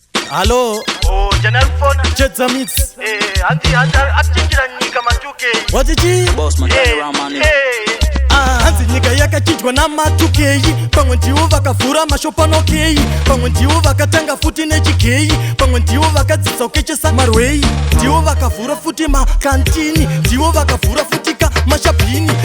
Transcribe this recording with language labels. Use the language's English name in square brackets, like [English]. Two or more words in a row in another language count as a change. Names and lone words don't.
[English] Halo. Oh, Channel Four. Chedza Mix. [Shona] Eh, hanzi, hanzi, achinjira nyika ma two K. Wati chi? [English] Boss man, Eh, turn around, man. eh. [Shona] Ah, hanzi nyika yakachinjwa na ma two K. Pamwe ndivo vakavhura mashopu ano K. Pamwe ndivo vakatanga futi nechi K. Pamwe ndivo vakadzidza kukechesa marwei. Ndivo vakavhura futi makantini. Ndivo vakavhura futi ka mashabhini.